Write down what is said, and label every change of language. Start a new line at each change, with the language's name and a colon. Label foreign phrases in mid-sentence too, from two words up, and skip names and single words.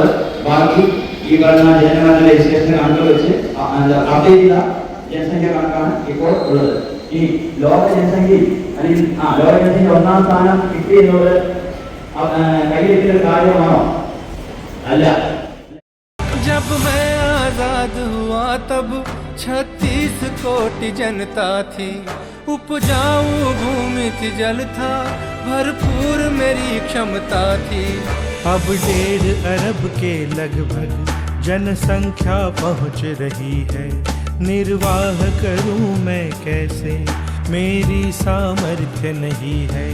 Malayalam: ബാക്കി ഈ പറഞ്ഞ ജനഗണന രജിസ്ട്രേഷൻ കണക്ക് വെച്ച് അപ്ഡേറ്റ് ചെയ്ത ജനസംഖ്യ കണക്കാണ് ഇപ്പോൾ ഉള്ളത്. ഈ ലോക ജനസംഖ്യയിൽ അല്ലെങ്കിൽ ലോക ജനസംഖ്യ 1-ാം സ്ഥാനം കിട്ടി എന്നുള്ളത് കയ്യിലെത്തിയ ഒരു കാര്യമാണോ? അല്ല.
Hindi: जब मैं आजाद हुआ तब 36 कोटि जनता थी, उपजाऊ भूमि थी, जल था भरपूर, मेरी क्षमता थी। अब 1.5 अरब के लगभग जनसंख्या पहुंच रही है, निर्वाह करूं मैं कैसे, मेरी सामर्थ्य नहीं है।